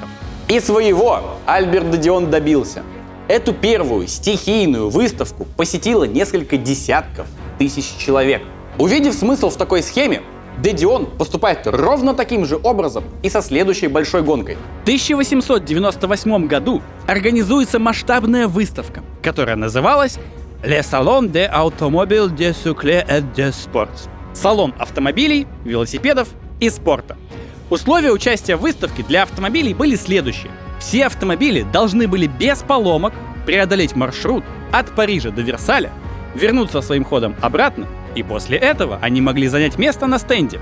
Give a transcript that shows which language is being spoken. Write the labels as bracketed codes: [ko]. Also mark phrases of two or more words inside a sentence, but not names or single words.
[ru] И своего Альберт Де Дион добился. Эту первую стихийную выставку посетило несколько десятков тысяч человек. Увидев смысл в такой схеме, Де Дион поступает ровно таким же образом и со следующей большой гонкой. В 1898 году организуется масштабная выставка, которая называлась Le Salon des Automobiles de Cycle et de Sports. Салон автомобилей, велосипедов и спорта. Условия участия в выставке для автомобилей были следующие. Все автомобили должны были без поломок преодолеть маршрут от Парижа до Версаля, вернуться своим ходом обратно, и после этого они могли занять место на стенде.